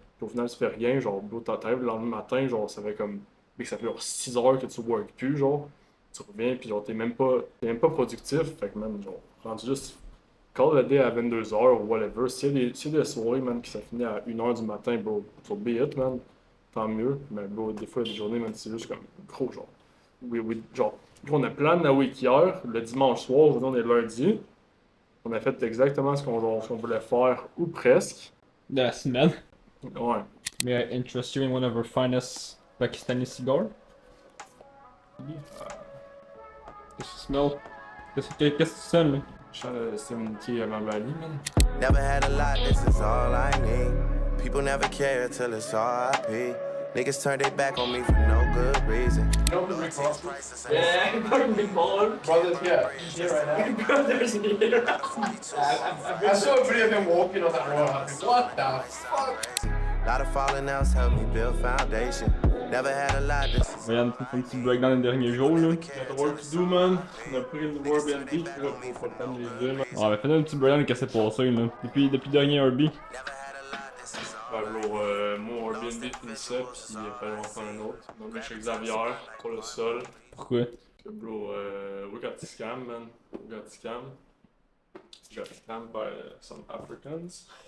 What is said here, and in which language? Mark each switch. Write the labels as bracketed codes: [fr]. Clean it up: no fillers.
[fr] Puis au final, tu fais rien, genre, bro, t'arrives le lendemain matin, genre, ça fait comme, ça fait genre 6 heures que tu work plus, genre, tu reviens, puis genre, t'es même pas productif, fait que, man, genre, rendu juste, [en] call the day [fr] à 22h ou whatever, s'il y a des soirées, man, qui ça finit à 1h du matin, bro, [en] so be it, [fr] man, tant mieux, mais bro, des fois, il y a des journées, man, c'est juste comme, gros, genre, genre, on a plan la week hier, le dimanche soir, aujourd'hui, on est lundi, on a fait exactement ce qu'on voulait faire, ou presque. De la semaine. Ouais. [en] May I interest you in one of our finest Pakistani cigars? [fr] Qu'est-ce que tu smells? Qu'est-ce que tu sens, là? Je sens le 70 à ma Bali, man. [en] Never had a lot, this is all I need. People never care till it's RIP. Niggas turn their back on me for no good reason. You know the Rick Ross? Yeah, I'm fucking big baller. Brothers, yeah, he's here right now. Brothers, here. I saw a video of him walking on that road. I was like, what the fuck? Lot of falling outs helped me build foundation. Never had a lot, this is [fr] Voyons, on fait un petit breakdown des derniers jours, là. [en] Got the work to do, man. [fr] On a pris le nouveau Airbnb, puis là, faut pas le temps de les dire, man. Ouais, mais fais-nous un petit breakdown de qu'est-ce qui s'est passé, là. Depuis le dernier Airbnb. Ouais, bro, mon Airbnb finissait, puis il fallait en prendre un autre. Donc, je suis avec Xavier, pour le sol. Pourquoi? Que, bro, [en] we got scammed, man. We got scammed. We got scammed by some Africans.